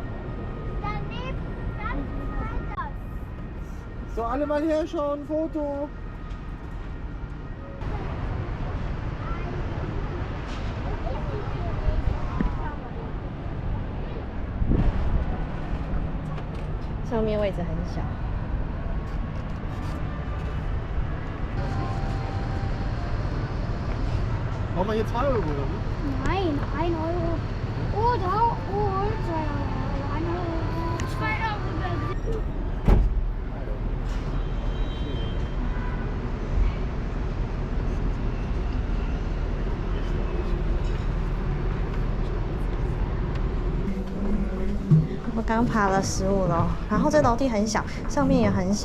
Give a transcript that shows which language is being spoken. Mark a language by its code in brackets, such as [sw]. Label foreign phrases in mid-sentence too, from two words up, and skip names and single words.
[de] Daneben, ganz weiter. So, alle mal herschauen, Foto. [zh] 上面位置很小。 [de] Brauchen wir hier 2 Euro, oder wie? Nein, 1 Euro. Oder 2 Euro. 1 Euro. 2 Euro. [zh] 我刚爬了15楼，然后这楼梯很小，上面也很